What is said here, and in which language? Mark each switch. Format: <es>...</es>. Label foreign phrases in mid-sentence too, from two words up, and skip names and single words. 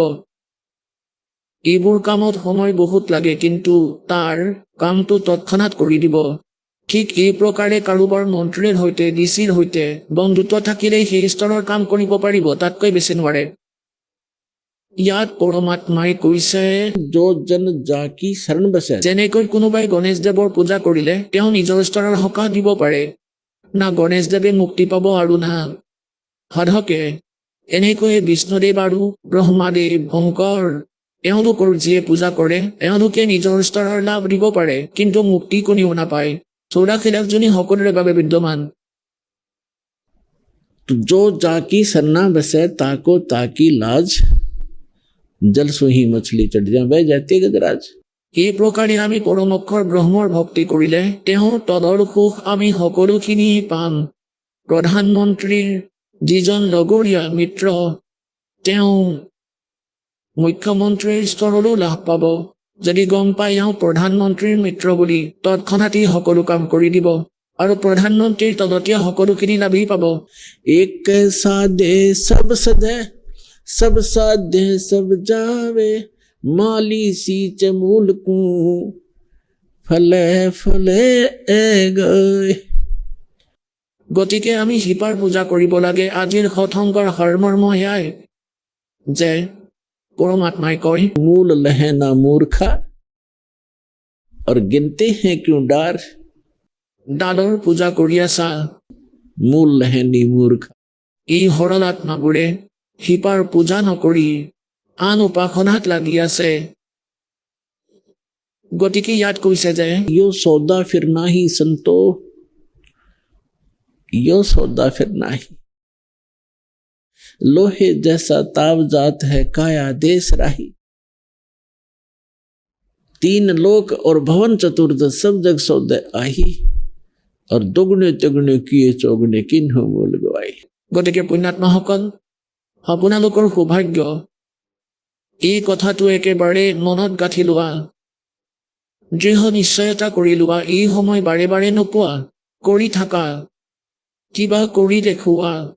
<as>এইবোৰ কামত সময় বহুত লাগে, কিন্তু তাৰ কামটো তৎক্ষণাত কৰি দিব। ঠিক এই প্ৰকাৰে কাৰোবাৰ মন্ত্ৰীৰ সৈতে, DCৰ সৈতে বন্ধুত্ব থাকিলেই সেই স্তৰৰ কাম কৰিব পাৰিব, তাতকৈ বেছি নোৱাৰে। ইয়াত পৰমাত্মাই কৈছে,</as> <hi>जो जन जाकी शरण बसे,</hi> <as>যেনেকৈ কোনোবাই গণেশদেৱৰ পূজা কৰিলে তেওঁ নিজৰ স্তৰৰ সকাহ দিব পাৰে, না গণেশদেৱে মুক্তি পাব আৰু না সাধকে। এনেকৈয়ে বিষ্ণুদেৱ আৰু ব্ৰহ্মাদেৱ, শংকৰ, এওঁলোকৰ যিয়ে পূজা কৰে এওঁলোকে নিজৰ স্তৰৰ লাভ দিব পাৰে, কিন্তু মুক্তি কোনেও নাপায়। 84 লাখ জনী সকলোৰে বাবে বিদ্যমান।</as> <hi>तो जो जाकी शरणा बसे ताको ताकी लाज, जल सु ही मछली चढ़ जा वह जाती है गजराज।</hi> <as>এই প্ৰকাৰে আমি পৰম অক্ষৰ ব্ৰহ্মৰ ভক্তি কৰিলে তেওঁৰ তলৰ সুখ আমি সকলোখিনি পাম। প্ৰধানমন্ত্ৰীৰ যিজন লগৰীয়া মিত্ৰ, তেওঁ মুখ্যমন্ত্ৰীৰ স্তৰৰো লাভ পাব। যদি গম পাই এওঁ প্ৰধানমন্ত্ৰীৰ মিত্ৰ বুলি, তৎক্ষণাতেই সকলো কাম কৰি দিব, আৰু প্ৰধানমন্ত্ৰীৰ তলতীয়া সকলোখিনি লাভেই পাব।</as> <hi>एक साधे सब सधे, सब साधे सब जावे, माली सींच मूल को फले फले गए।</hi> <as>গতিকে আমি শিপাৰ পূজা কৰিব লাগে। আজিৰ সৎসংগৰ সাৰমৰ্ম এয়াই যে পৰমাত্মাই কয়,</as> <hi>मूल लहना मूर्खा और गिनते हैं क्यों डार,</hi> <as>ডালৰ পূজা কৰি আছা,</as> <hi>मूल लहनी मूर्खा।</hi> <as>এই সৰল আত্মাবোৰে শিপাৰ পূজা নকৰি আন উপাসনাত লাগি আছে। গতিকে ইয়াত কৈছে যে</as> <hi>यो सौदा फिर नाही संतो, यो सौदा फिर नाही। लोहे जैसा ताव जात है काया देश राही, 3 लोक और भवन चतुर्दश सब जग सौदे आही, और दुगने तिगने किए चौगने किन्हों मोल गवाई।</hi> <as>গতিকে পুণ্যাত্মাসকল, আপোনালোকৰ সৌভাগ্য, এই কথাটো একেবাৰে মনত গাঁঠি লোৱা, দৃঢ় নিশ্চয়তা কৰি লোৱা। এই সময় বাৰে বাৰে নোপোৱা, কৰি থাকা, কিবা কৰি দেখুওৱা।</as>